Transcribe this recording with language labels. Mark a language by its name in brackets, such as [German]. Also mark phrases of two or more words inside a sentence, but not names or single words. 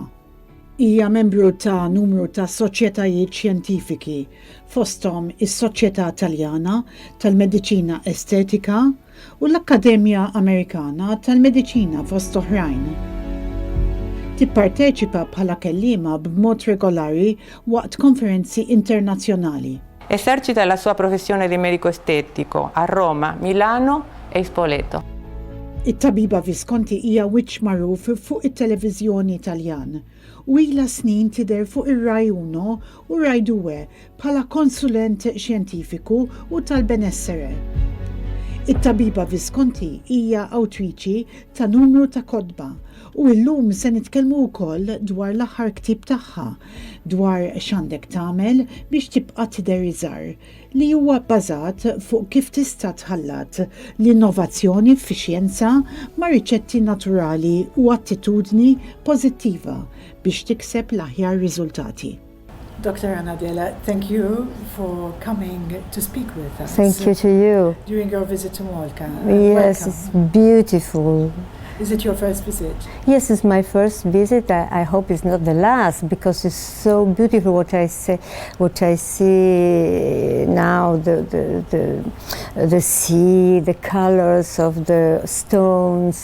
[Maltese] Hija membru ta' numru ta' soċjetajiet xjentifiki, fosthom is-Soċjetà Taljana tal-Mediċina Estetika u l-Akkademja Amerikana tal-Mediċina fost oħrajn. Tipparteċipa bħala kelliema b'mod regolari waqt konferenzi internazzjonali. [Italian] Esercita la sua professione di medico estetico a Roma, Milano e Spoleto. [Maltese] It-tabiba Visconti hija wiċċ magħruf fuq it-televiżjoni Taljan u ilha snin tidher fuq ir-Rai Uno u Rai Due bħala konsulent xjentifiku u tal-benessere. It-tabiba Visconti hija awtriċi ta' numru ta' kotba u llum se nitkellmu wkoll dwar l-aħħar ktieb tagħha dwar x'għandek tagħmel biex tibqa' tidher iżgħar li huwa bbażat fuq kif tista' tħallat l-innovazzjoni fix-xjenza ma' riċetti naturali u attitudni pożittiva biex tikseb l-aħjar riżultati. [English] Dr. Anadela, thank you for coming to speak with us. Thank you to you. During your visit to Malta. Yes, welcome. It's beautiful. Is it your first visit? Yes, it's my first visit. I hope it's not the last because it's so beautiful what I see now, the sea, the colors of the stones.